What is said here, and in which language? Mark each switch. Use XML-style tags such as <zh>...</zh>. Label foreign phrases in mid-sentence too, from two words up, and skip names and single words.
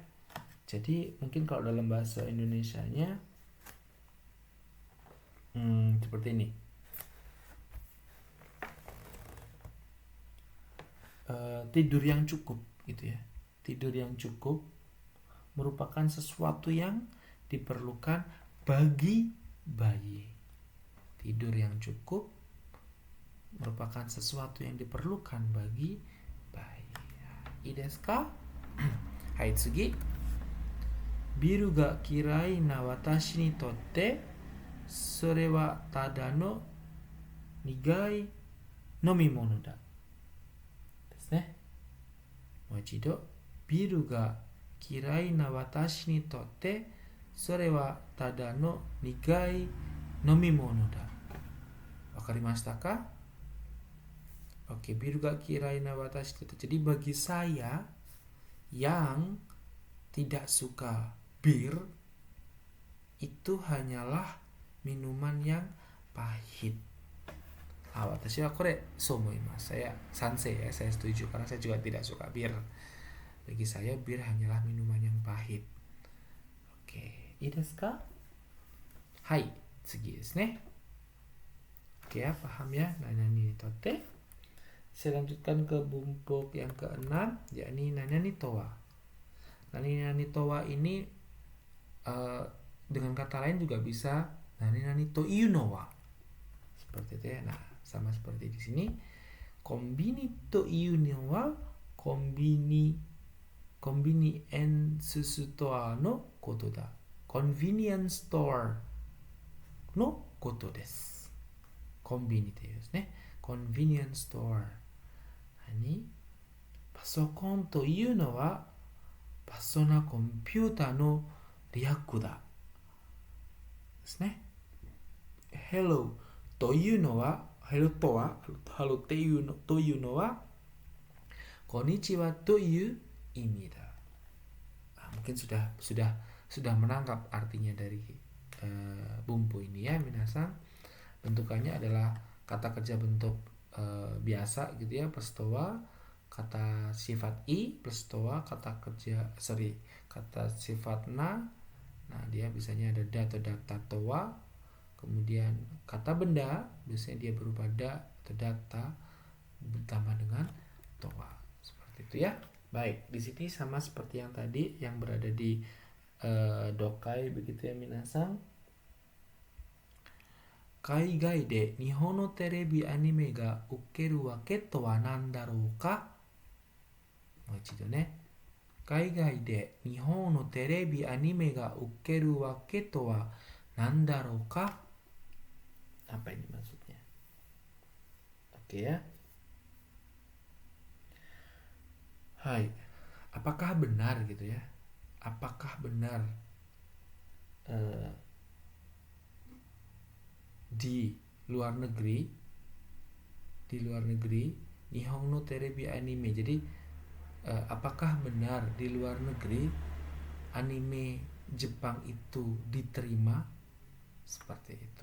<id>Jadi mungkin kalau dalam bahasa Indonesianya seperti ini, tidur yang cukup gitu ya. Tidur yang cukup merupakan sesuatu yang diperlukan bagi bayi. Tidur yang cukup merupakan sesuatu yang diperlukan bagi bayi.</id> <ja>いいですか？はい、次. ビールが嫌いな私にとってそれはただの苦い飲み物だ. ですね。もう一度. ビールが嫌いな私にとってそれはただの苦い飲み物だ. 分かりましたか? オッケー、ビールが嫌いな私とって.</ja> <id>Jadi bagi saya yang tidak suka bir, itu hanyalah minuman yang pahit.</id> <ja>私はこれそう思います.</ja> <id>Saya sansei ya, saya setuju karena saya juga tidak suka bir. Bagi saya bir hanyalah minuman yang pahit. Oke,</id> <ja>いいですか？はい、次ですね.</ja> <id>Oke ya, paham ya?</id> <ja>何々にとって.</ja> <id>Saya lanjutkan ke bumpuk yang keenam, yakni</id> <ja>何々とは. 何々とは</ja> <id>ini dengan kata lain juga bisa</id> <ja>何々というのは.</ja> <id>Seperti itu ya. Nah, sama seperti di sini.</id> <ja>コンビニというのはコンビニ</ja> <en>convenience store</en> <ja>のことだ.</ja> <en>Convenience store</en> <ja>のことです. Konbini というですね。</ja> <en>Convenience store。</en> <ja>パソコンというのはパソナコンピューターの略だ。ですね。Hello というのは、Hello とは、Hello というのは、こんにちはという意味だ。</ja> <id>Mungkin sudah menangkap artinya dari bumbu ini ya,</id> <ja>minasan.</ja> <id>Bentukannya adalah kata kerja bentuk biasa gitu ya, plus towa, kata sifat i plus towa, kata sifat na. Nah, dia biasanya ada da atau data towa. Kemudian kata benda biasanya dia berupa da atau data ditambah dengan towa. Seperti itu ya. Baik, di sini sama seperti yang tadi yang berada di dokai begitu ya minasan.</id> <ja>海外で日本のテレビアニメが受けるわけとは何だろうか。もう一度ね。海外で日本のテレビアニメが受けるわけとは何だろうか。</ja> <id>Apa ini maksudnya? Oke ya. Hai. Apakah benar gitu ya? Apakah benar di luar negeri</id> <ja>日本のテレビアニメ,</ja> <id>jadi apakah benar di luar negeri anime Jepang itu diterima seperti itu.</id>